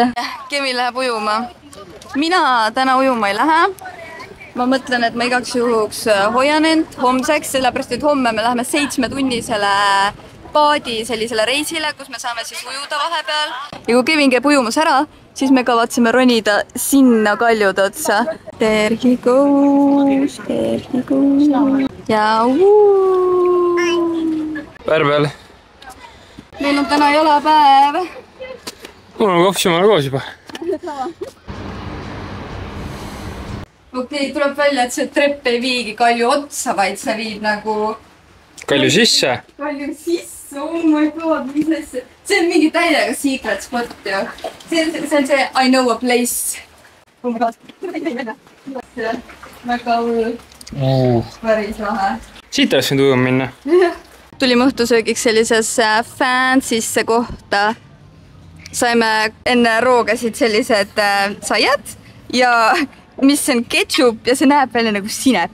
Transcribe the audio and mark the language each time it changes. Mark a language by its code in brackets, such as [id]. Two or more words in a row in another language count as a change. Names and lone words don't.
[et] Kevin läheb ujuma. Mina täna ujuma ei lähe. Ma mõtlen, et ma igaks juhuks hoian end homseks, sellepärast, et homme me läheme 7-tunnisele paadi sellisele reisile, kus me saame siis ujuda vahepeal. Ja kui Kevin käib ujumas ära, siis me kavatseme ronida sinna kaljude otsa. [en] There he goes, there he goes. [et] Ja Pärbel. Meil on täna jalapäev. Mul on kops jumala koos juba. Okei, tuleb välja, et see trepp ei viigi kalju otsa, vaid sa viid nagu... Kalju sisse? Kalju sisse, [en] oh my god, [et] mis asja. See on mingi täiega [en] secret spot [et] ju. See on see [en] I know a place. Oh my god. [et] Väga hull. Päris lahe. Siit oleks võinud ujuma minna. Tulime õhtusöögiks sellisesse fancysse kohta. Saime enne roogasid sellised saiad ja mis on ketšup ja see näeb välja nagu sinep.